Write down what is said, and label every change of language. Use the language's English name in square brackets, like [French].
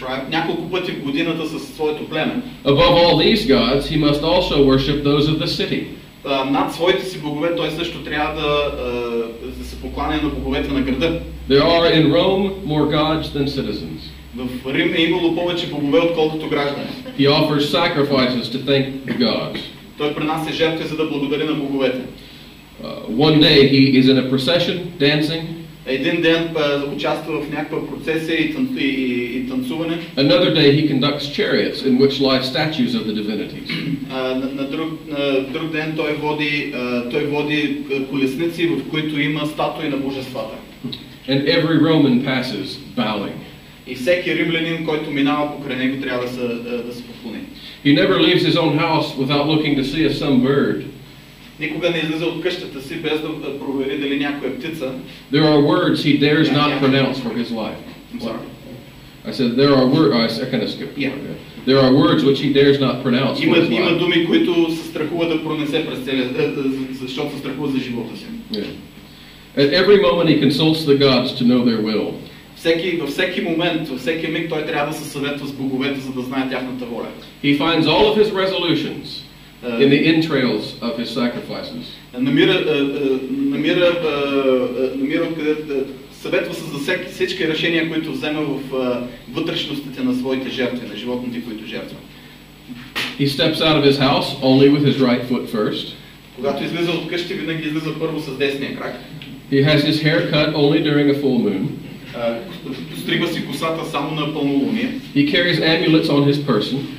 [Bulgarian] Няколко пъти в годината със своето племе. [English] Above all these gods, he must also worship those of the city. [Bulgarian] Над своите си богове той също трябва да се покланя на боговете на града. [English] There are in Rome more gods than citizens. [Bulgarian] В Рим е имало повече богове отколкото граждани. [English] He offers sacrifices to thank the gods. [Bulgarian] Той принася жертви за да благодари на боговете. [English] One day he is in a procession dancing. [Bulgarian] Един ден участва в някаква процесия и танцуване. [English] Another day he conducts chariots in which lie statues of the divinities. [Bulgarian] На друг ден той води колесници, в които има статуи на божествата. [English] And every Roman passes bowing. [Bulgarian] И всеки римлянин, който минава покрай него, трябва да се поклони. [English] He never leaves his own house without looking to see if some bird. [Bulgarian] Никога не излиза от къщата си без да провери дали някоя птица. [English] There are words he dares not pronounce for his life. I'm sorry. I said there are words. I kind of skipped. Yeah. There are words which he dares not pronounce for his life. [Bulgarian] Има думи, които се страхува да пронесе през целия, защото се страхува за живота си. [English] Yeah. At every moment he consults the gods to know their will. [Bulgarian] Във всеки момент, във всеки миг той трябва да се съветва с боговете, за да знае тяхната воля. [English] He finds all of his resolutions in the entrails of his sacrifices. [Bulgarian] Намира откъде съветва се за всички решения, които взема в вътрешностите на своите жертви, на животните, които жертва. [English] He steps out of his house only with his right foot first. [Bulgarian] Когато излиза от къщи, винаги излиза първо с десния крак. [English] He has his hair cut only during a full moon. [Bulgarian] Стригва си косата само на пълнолуние. [English] He carries amulets on his person.